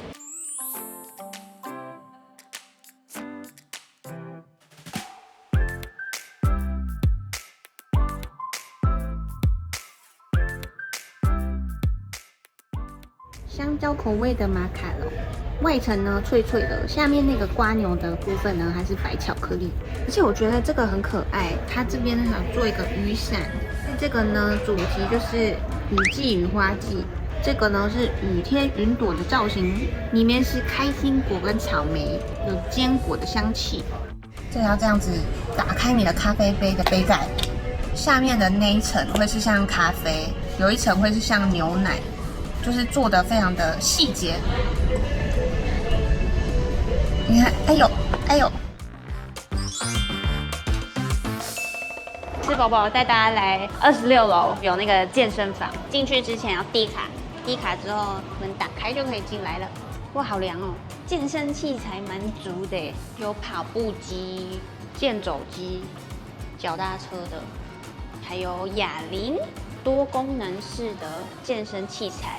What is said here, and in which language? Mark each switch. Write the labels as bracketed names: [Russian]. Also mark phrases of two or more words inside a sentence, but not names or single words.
[Chinese] 香蕉口味的馬卡龍。外層呢脆脆的，下面那個蝸牛的部分呢還是白巧克力，而且我覺得這個很可愛。它這邊呢做一個雨傘，這個呢主題就是雨季與花季，這個呢是雨天雲朵的造型，裡面是開心果跟草莓，有堅果的香氣。這要這樣子打開你的咖啡杯的杯蓋，下面的那一層會是像咖啡，有一層會是像牛奶，就是做的非常的細節。你看，哎呦，哎呦！吃飽飽，帶大家來26樓，有那個健身房。進去之前要滴卡，滴卡之後門打開就可以進來了。哇，好涼哦！健身器材蠻足的，有跑步機、健走機、腳踏車的，還有啞鈴，多功能式的健身器材。